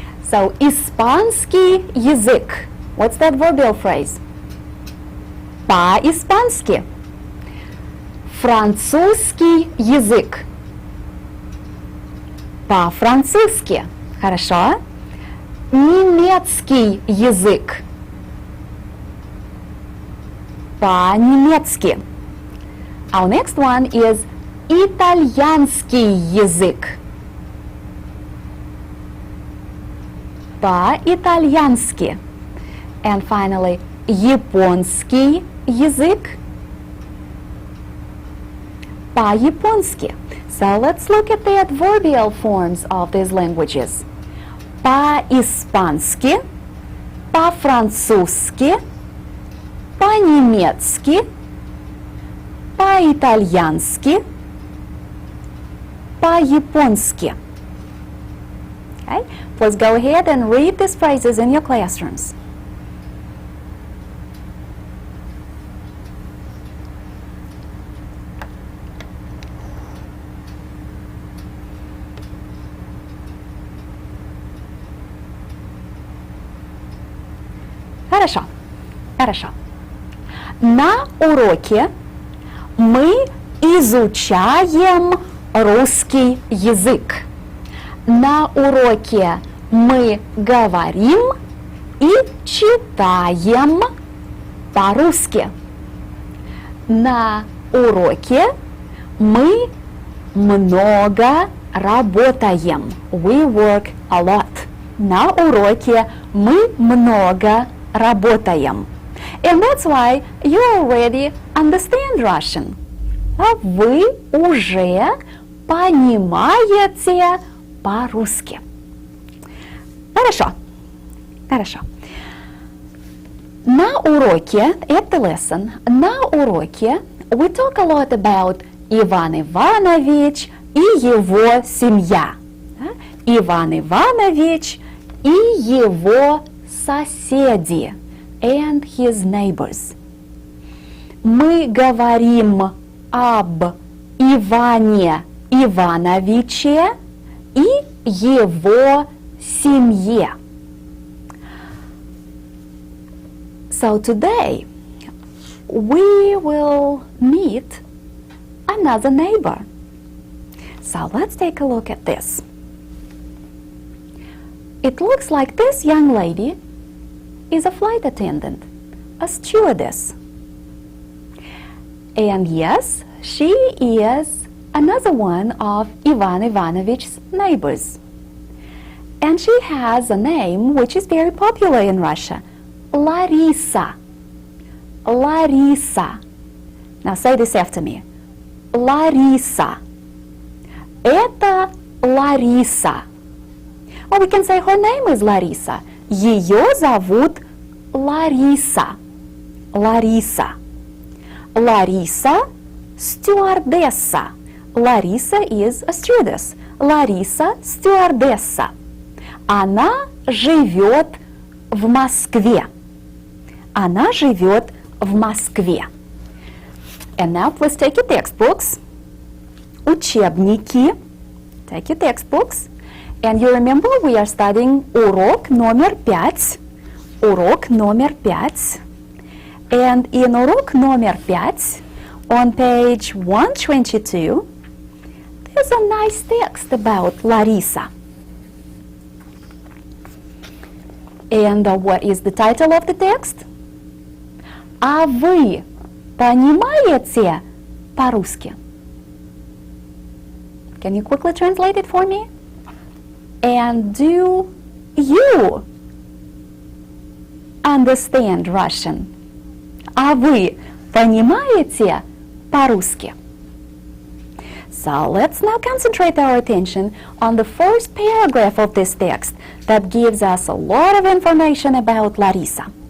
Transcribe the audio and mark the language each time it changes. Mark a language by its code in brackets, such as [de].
[ru] So, испанский язык. [en] What's that adverbial phrase? [ru] По-испански. Французский язык. По-французски. Хорошо. Немецкий язык. По-немецки. [en] Our next one is [ru] итальянский язык. По-итальянски. [en] And finally, [ru] японский язык. По-японски. [en] So let's look at the adverbial forms of these languages. [ru] По-испански, по-французски, по-немецки, по-итальянски, по-японски. [en] Okay, please go ahead and read these phrases in your classrooms. [ru] Хорошо, хорошо. На уроке мы изучаем русский язык. На уроке мы говорим и читаем по-русски. На уроке мы много работаем. [en] We work a lot. [ru] На уроке мы много работаем. [en] And that's why you already understand Russian. [ru] А вы уже понимаете по-русски. Хорошо. Хорошо. На уроке, [en] at the lesson, [ru] на уроке [en] we talk a lot about Иван Иванович [ru] и его семья. Иван Иванович и его соседи. [en] And his neighbors. [ru] Мы говорим об Иване Ивановиче и его семье. [en] So today we will meet another neighbor. So let's take a look at this. It looks like this young lady is a flight attendant, a stewardess. And yes, she is another one of Ivan Ivanovich's neighbors. And she has a name which is very popular in Russia, Larissa. Larissa. Now say this after me. Larissa. [ru] Это Larissa. [en] Or we can say her name is Larissa. [ru] Ее зовут Larissa. Larissa. Larissa, стюардесса. [en] Larissa is a stewardess. [ru] Larissa, стюардесса. Она живет в Москве. Она живет в Москве. [en] And now please take your textbooks. [ru] Учебники. [en] Take your textbooks. And you remember we are studying [ru] урок номер 5. Урок номер 5. [en] And in [ru] урок номер 5, [en] on page 122, there's a nice text about Larissa. And what is the title of the text? [ru] А вы понимаете по-русски? [en] Can you quickly translate it for me? And do you understand Russian? [ru] А вы понимаете по-русски? [en] So let's now concentrate our attention on the first paragraph of this text that gives us a lot of information about Larissa.